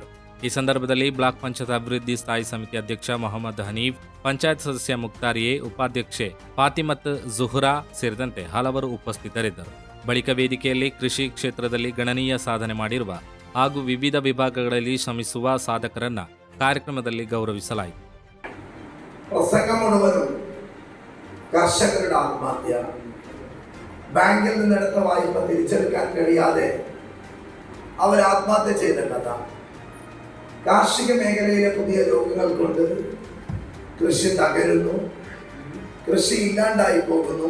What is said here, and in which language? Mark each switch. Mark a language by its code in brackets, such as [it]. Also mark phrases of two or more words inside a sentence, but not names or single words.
[kn] ಈ ಸಂದರ್ಭದಲ್ಲಿ ಬ್ಲಾಕ್ ಪಂಚಾಯತ್ ಅಭಿವೃದ್ಧಿ ಸ್ಥಾಯಿ ಸಮಿತಿ ಅಧ್ಯಕ್ಷ ಮೊಹಮ್ಮದ್ ಹನೀಫ್, ಪಂಚಾಯತ್ ಸದಸ್ಯ ಮುಕ್ತಾರ್ ಎ, ಉಪಾಧ್ಯಕ್ಷೆ ಫಾತಿಮತ್ ಜುಹುರಾ ಸೇರಿದಂತೆ ಹಲವರು ಉಪಸ್ಥಿತರಿದ್ದರು. ಬಳಿಕ ವೇದಿಕೆಯಲ್ಲಿ ಕೃಷಿ ಕ್ಷೇತ್ರದಲ್ಲಿ ಗಣನೀಯ ಸಾಧನೆ ಮಾಡಿರುವ ಹಾಗೂ ವಿವಿಧ ವಿಭಾಗಗಳಲ್ಲಿ ಶ್ರಮಿಸುವ ಸಾಧಕರನ್ನ ಕಾರ್ಯಕ್ರಮದಲ್ಲಿ ಗೌರವಿಸಲಾಯಿತು. [ml] കർഷകരുടെ ആത്മഹത്യ, ബാങ്കിൽ നിന്നെടുത്ത വായ്പ തിരിച്ചെടുക്കാൻ കഴിയാതെ അവർ ആത്മഹത്യ ചെയ്ത കഥ, കാർഷിക മേഖലയിലെ പുതിയ രോഗങ്ങൾ കൊണ്ട് കൃഷി തകരുന്നു, കൃഷി ഇല്ലാണ്ടായി പോകുന്നു.